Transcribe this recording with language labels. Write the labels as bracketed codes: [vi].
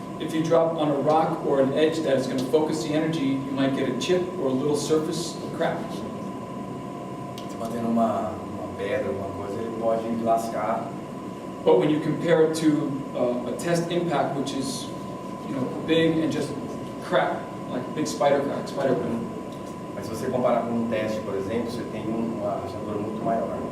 [en] If you drop on a rock or an edge that is going to focus the energy, you might get a chip or a little surface crack. [pt] Se bater numa pedra, alguma coisa, ele pode lascar. [en] But when you compare it to a test impact, which is, big and just crack, like a big spider crack. [pt] Mas se você comparar com teste, por exemplo, você tem uma rachadura muito maior.